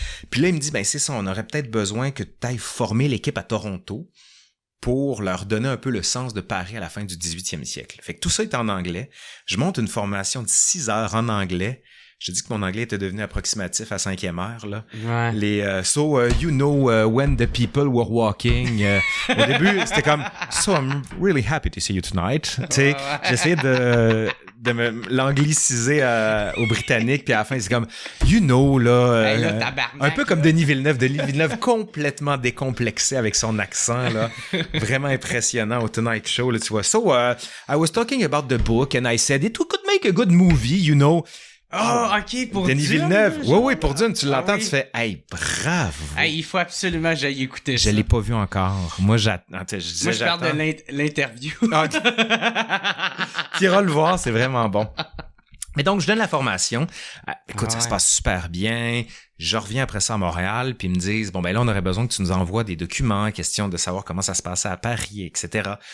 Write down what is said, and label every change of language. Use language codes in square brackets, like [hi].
[fr] Puis là, il me dit, ben c'est ça, on aurait peut-être besoin que tu ailles former l'équipe à Toronto pour leur donner un peu le sens de Paris à la fin du 18e siècle. Fait que tout ça est en anglais. Je monte une formation de 6 heures en anglais. Je dis que mon anglais était devenu approximatif à 5e heure, là. Ouais. [en] Les you know when the people were walking. [fr] Au début, c'était comme [en] so I'm really happy to see you tonight. [fr] Tu sais, j'essayais de me l'angliciser aux Britanniques, puis à la fin c'est comme [en] you know [fr] là, un peu comme Denis Villeneuve complètement décomplexé avec son accent là, vraiment impressionnant au Tonight Show là, tu vois. [en] So I was talking about the book and I said it could make a good movie, you know. [fr] Oh, OK, pour Denis Dune. Villeneuve. Oui, pour Dune, tu l'entends, tu fais, hey, bravo. Hey, il faut absolument que j'aille écouter ça. Je l'ai pas vu encore. Moi, je parle de l'interview. Tu iras le voir, c'est vraiment bon. Mais donc, je donne la formation. Écoute, ça se passe super bien. Je reviens après ça à Montréal, puis ils me disent, bon, ben là, on aurait besoin que tu nous envoies des documents, question de savoir comment ça se passait à Paris, etc.